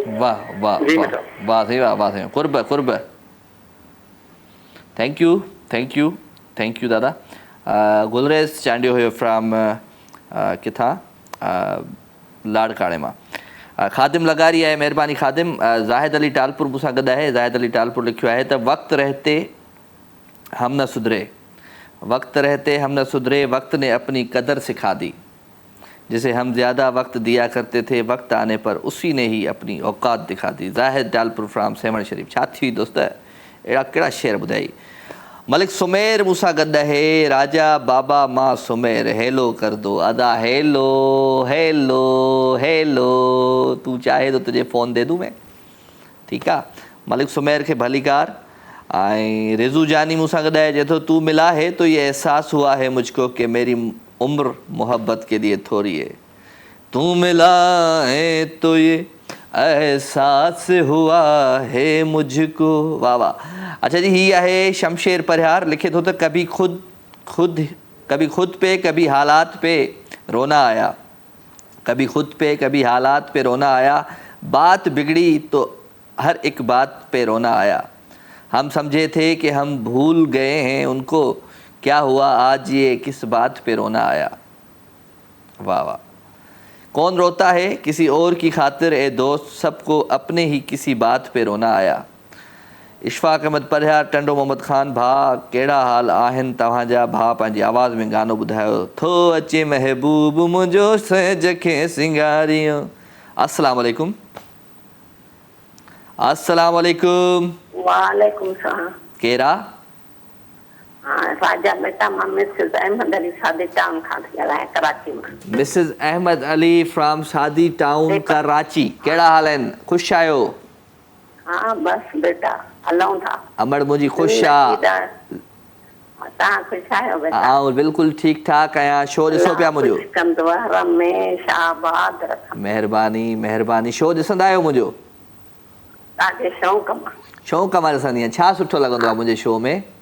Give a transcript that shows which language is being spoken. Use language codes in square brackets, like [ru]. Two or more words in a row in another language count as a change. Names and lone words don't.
[sd] वाह वाह वाह सही वाह सही कुर्ब [en] thank you [sd] दादा गुलरेज चांडियो हुयो फ्रॉम किथां लाड़काणे मां ख़ादिम लगारी आहे महिरबानी ख़ादिम ज़ाहिद अली टालपुर मूंसां गॾु आहे ज़ाहिद अली टालपुर लिखियो आहे त [ur] وقت رہتے ہم نہ سدھرے وقت نے اپنی قدر سکھا دی جسے ہم زیادہ وقت دیا کرتے تھے وقت آنے پر اسی نے ہی اپنی اوقات دکھا دی ज़ाहिद टालपुर फ्राम सेवण [sd] शरीफ छा थी दोस्त अहिड़ा कहिड़ा शेर ॿुधाई मलिक सुमेर मूंसां गॾु आहे राजा बाबा मां सुमेर हेलो [ur] کر دو [sd] अदा [ur] हेलो हेलो हेलो تو چاہے تو تجھے فون دے دوں میں [sd] ठीकु आहे मलिक सुमेर खे भलीकार ऐं रिज़ू जानी मूंसां गॾु आहे चए थो [ur] تو ملا ہے تو یہ احساس ہوا ہے مجھکو کہ میری عمر محبت کے لیے تھوڑی ہے تو ملا ہے تو یہ احساس ہوا ہے مجھکو واہ واہ اچھا جی [sd] ही आहे शमशेर परिहार लिखे थो त [ur] कभी خود پہ کبھی حالات پہ رونا آیا کبھی خود پہ کبھی حالات پہ رونا آیا بات بگڑی تو ہر ایک بات پہ رونا آیا ہم سمجھے تھے کہ ہم بھول گئے ہیں انکو کیا ہوا آج یہ کس بات پہ رونا آیا واہ واہ کون روتا ہے کسی اور کی خاطر اے دوست سبکو اپنے ہی کسی بات پہ رونا آیا इशफाक अहमद परिहार टंडो मोहम्मद ख़ान [sd] भाउ कहिड़ा हाल आहिनि तव्हांजा भाउ पंहिंजी आवाज़ में गानो ॿुधायो थो अचे महबूब मुंहिंजो सज खे सिंगारियो [ar] السلام عليكم وعليكم السلام [sd] केरा राजा बेटा मां मिसेस अहमद अली सादी टाउन खां थी ॻाल्हायां कराची मां मिसेस अहमद अली फ्रॉम सादी टाउन कराची कहिड़ा हाल आहिनि ख़ुशि आहियो हाँ बस बेटा हलूं था अमड़ मुंहिंजी ख़ुशि आहे तव्हां ख़ुशि आहियो बेटा आउं बिल्कुलु ठीकु ठाक आहियां शो ॾिसो पिया मुंहिंजो कंदो रमेश आबाद महिरबानी शो ॾिसंदा आहियो मुंहिंजो तव्हांखे शौक़ु मां ॾिसंदी आहियां छा सुठो लॻंदो आहे मुंहिंजे शो में